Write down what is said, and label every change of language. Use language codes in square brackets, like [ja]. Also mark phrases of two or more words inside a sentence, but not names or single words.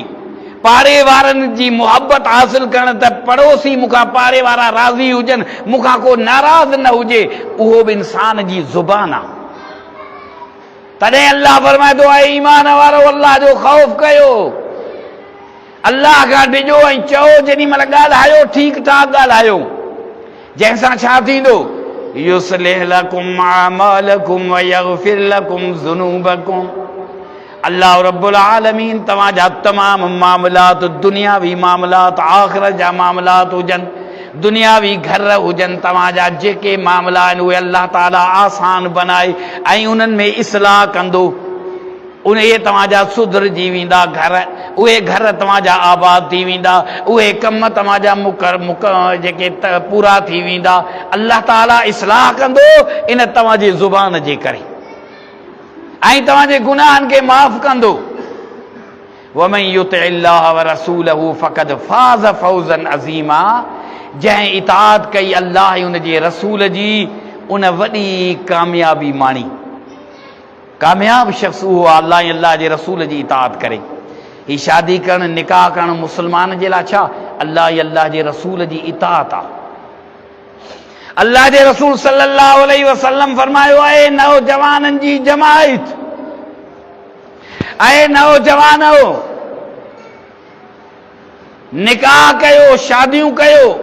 [sd] पाड़े वारनि जी मुहबत हासिल करण त पड़ोसी मूंखां पाड़े वारा राज़ी हुजनि, मूंखां को नाराज़ न हुजे, उहो बि इंसान जी ज़ुबान आहे। तॾहिं अल्लाह फरमाए थो, ऐं ईमान वारो अल्लाह जो ख़ौफ़ कयो, अल्लाह खां डिॼो ऐं चओ, जेॾी महिल ॻाल्हायो ठीकु ठाक ॻाल्हायो। जंहिंसां छा थींदो? [ar] يصلح لكم أعمالكم ويغفر لكم ذنوبكم. [sd] अल्लाह रब्बुल आलमीन तव्हांजा तमाम मामलात, दुनियावी मामलात, आख़िरत जा मामलात हुजनि, दुनियावी घर हुजनि, तव्हांजा जेके मामला आहिनि उहे अल्लाह ताला आसान बनाए ऐं उन्हनि में इस्लाह कंदो। उहे तव्हांजा सुधरजी वेंदा घर, उहे घर तव्हांजा आबाद थी वेंदा, उहे कम तव्हांजा जेके पूरा थी वेंदा। अल्लाह ताला इस्लाह कंदो इन तव्हांजी ज़ुबान जे करे, ऐं तव्हांजे गुनाहनि खे माफ़ कंदो। [ar] ومن يطع الله ورسوله فقد فاز فوزا عظيما. [sd] जंहिं इताअत कई अल्लाह ऐं उन जे रसूल जी, उन वॾी कामयाबी माणी। कामयाब शख़्स उहो आहे अल्लाह ऐं अल्लाह जे रसूल जी इताअत करे। ही शादी करणु, निकाह करणु मुस्लमान जे लाइ छा? अल्लाह ऐं अल्लाह जे रसूल जी इताअत आहे। अल्लाह जे रसूल [ar] صلى الله عليه وسلم [sd] फरमायो आहे, नौजवाननि जी जमायत, ऐं नौजवानो निकाह कयो, शादियूं कयो।